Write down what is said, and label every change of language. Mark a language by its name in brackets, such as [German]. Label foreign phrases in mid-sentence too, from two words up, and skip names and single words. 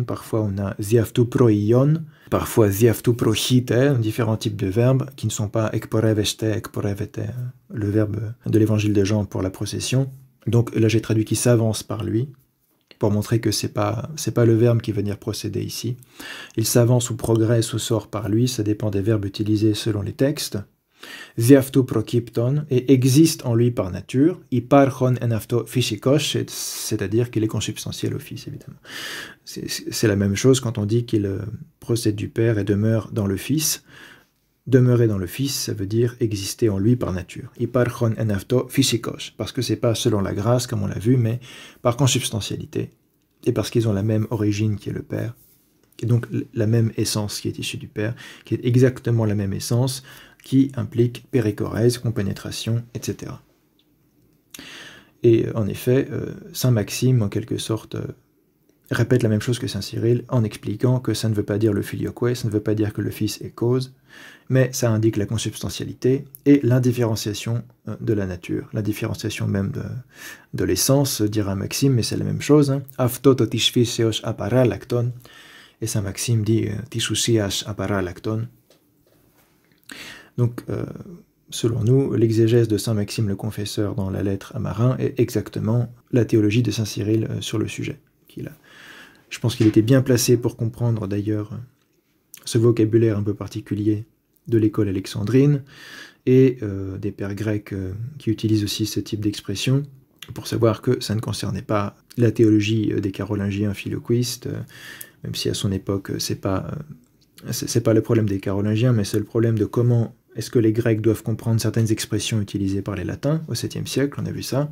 [French] Parfois on a [Greek] δι' αυτού προϊόν, [French] parfois [Greek] δι' αυτού προχείται, [French] différents types de verbes qui ne sont pas [Greek] εκπορεύεσθαι, εκπορεύεται, [French] le verbe de l'évangile de Jean pour la procession. Donc là j'ai traduit qui s'avance par lui, pour montrer que c'est pas le verbe qui va venir procéder ici. Il s'avance ou progresse ou sort par lui, ça dépend des verbes utilisés selon les textes. [Greek] Διαυτού προκύπτων, [French] et existe en lui par nature. [Greek] Υπάρχον εν αυτό φυσικός, [French] c'est-à-dire qu'il est consubstantiel au Fils, évidemment. C'est la même chose quand on dit qu'il procède du Père et demeure dans le Fils. Demeurer dans le Fils, ça veut dire exister en lui par nature. [Greek] Υπάρχον εν αυτό φυσικός, [French] parce que c'est pas selon la grâce, comme on l'a vu, mais par consubstantialité, et parce qu'ils ont la même origine qui est le Père, et donc la même essence qui est issue du Père, qui est exactement la même essence, qui implique périchorèse, compénétration, etc. Et en effet, Saint Maxime, en quelque sorte, répète la même chose que Saint Cyril, en expliquant que ça ne veut pas dire le filioque, ça ne veut pas dire que le Fils est cause, mais ça indique la consubstantialité et l'indifférenciation de la nature, la différenciation même de l'essence, dira Maxime, mais c'est la même chose. [Greek] Αυτό το της φύσεως απαράλλακτον, [French] et Saint Maxime dit [Greek] της ουσίας απαράλλακτον. [French] Donc, selon nous, l'exégèse de Saint Maxime le Confesseur dans la lettre à Marin est exactement la théologie de Saint Cyril sur le sujet. Je pense qu'il était bien placé pour comprendre d'ailleurs ce vocabulaire un peu particulier de l'école alexandrine et des pères grecs qui utilisent aussi ce type d'expression pour savoir que ça ne concernait pas la théologie des carolingiens filioquistes, même si à son époque c'est pas le problème des carolingiens, mais c'est le problème de comment est-ce que les Grecs doivent comprendre certaines expressions utilisées par les Latins au 7e siècle, on a vu ça.